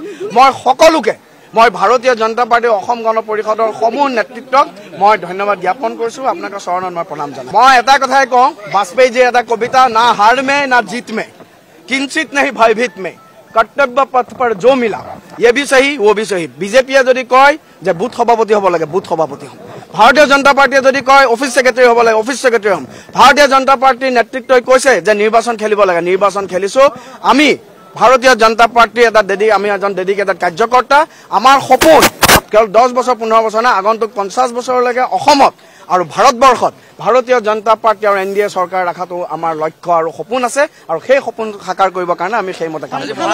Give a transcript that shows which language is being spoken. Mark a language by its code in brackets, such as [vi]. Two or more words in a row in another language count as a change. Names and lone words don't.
[as] মই সকলোকে, মই ভাৰতীয় জনতা পাৰ্টীৰ অসম গণ পৰিষদৰ সমূহ নেতৃত্বক মই ধন্যবাদ জ্ঞাপন কৰিছো, আপোনালোকৰ চৰণত মই প্ৰণাম জনাম। মই এটা কথাই কওঁ, বাজপেয়ীজীৰ এটা কবিতা, [hi] न हार में न जीत में, किंचित नहीं भयभीत मैं, कर्तव्य पथ पर जो मिला, ये भी सही वो भी सही। [as] বিজেপিয়ে যদি কয় যে বুথ সভাপতি হ'ব লাগে, বুথ সভাপতি হ'ম। ভাৰতীয় জনতা পাৰ্টীয়ে যদি কয় [en] office secretary [as] হ'ব লাগে, [en] office secretary [as] হ'ম। ভাৰতীয় জনতা পাৰ্টীৰ নেতৃত্বই কৈছে যে নিৰ্বাচন খেলিব লাগে, নিৰ্বাচন খেলিছো। আমি ভাৰতীয় জনতা পাৰ্টীৰ আমি এজন ডেডিকেটেড কাৰ্যকৰ্তা। আমাৰ সপোন কেৱল 10 বছৰ 15 বছৰ নাই, আগন্তুক 50 বছৰলৈকে অসমত আৰু ভাৰতবৰ্ষত ভাৰতীয় জনতা পাৰ্টী আৰু NDA চৰকাৰ ৰখাটো আমাৰ লক্ষ্য আৰু সপোন আছে, আৰু সেই সপোন সাকাৰ কৰিবৰ কাৰণে আমি সেইমতে কাম কৰিম।